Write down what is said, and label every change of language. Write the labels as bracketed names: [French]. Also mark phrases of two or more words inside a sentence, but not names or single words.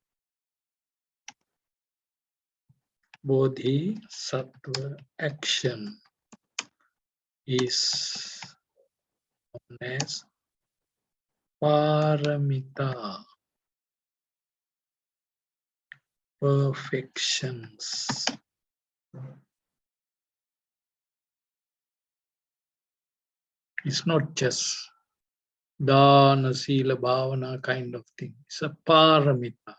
[English] Bodhisattva action is known as paramita, perfections. It's not just [Pali] dana, sila, bhavana [English] kind of thing. It's a paramita.